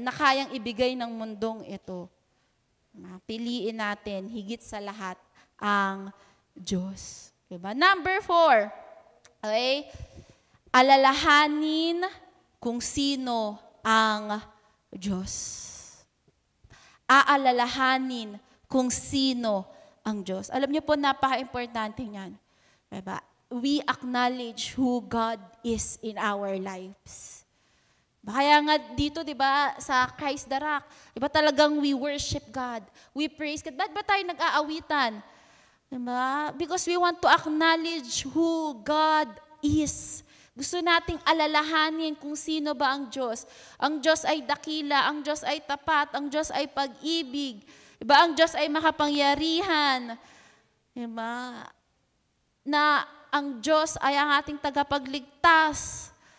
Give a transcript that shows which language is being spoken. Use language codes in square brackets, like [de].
[tl] Na kayang ibigay ng mundong ito. Piliin natin higit sa lahat ang Diyos. Diba? [en] Number 4, okay? [tl] Alalahanin kung sino ang Diyos. Aalalahanin kung sino ang Diyos. Alam niyo po, napaka-importante niyan. Diba? [en] We acknowledge who God is in our lives. [tl] Kaya nga dito, di ba, sa Christ the Rock, di ba talagang [en] we worship God, we praise God. [tl] Ba't ba tayo nag-aawitan? Diba? [en] Because we want to acknowledge who God is. [tl] Gusto nating alalahanin kung sino ba ang Diyos. Ang Diyos ay dakila, ang Diyos ay tapat, ang Diyos ay pag-ibig. Diba? Ang Diyos ay makapangyarihan. Diba? Na ang Diyos ay ang ating tagapagligtas.